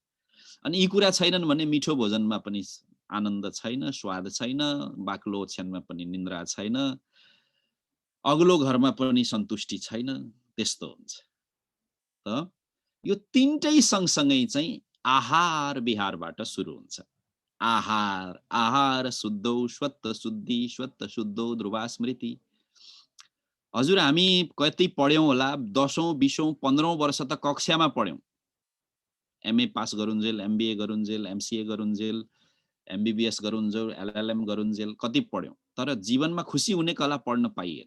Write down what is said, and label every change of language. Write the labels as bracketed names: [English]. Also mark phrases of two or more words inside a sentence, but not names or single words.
[Nepali] अनि यी कुरा छैनन् भने मिठो भोजनमा पनि आनन्द छैन, स्वाद छैन, बाक्लो ओछ्यानमा पनि निन्द्रा छैन, अग्लो घरमा पनि सन्तुष्टि छैन, त्यस्तो हुन्छ। त यो तीनटै सँगसँगै चाहिँ आहार विहारबाट सुरु हुन्छ। [Sanskrit] आहार, आहार शुद्धौ स्वत्त शुद्धि, स्वत्त शुद्धौ ध्रुवा स्मृति। [Nepali] हजुर हामी कति पढ्यौं होला? 10औं 20औं 15औं वर्ष त कक्षामा पढ्यौं। एमए पास गरुन्जेल, एमबीए गरुन्जेल, एमसीए गरुन्जेल, एमबीबीएस गरुन्जेल, एलएलएम गरुन्जेल, कति पढ्यौं, तर जीवनमा खुसी हुने कला पढ्न पाइएन।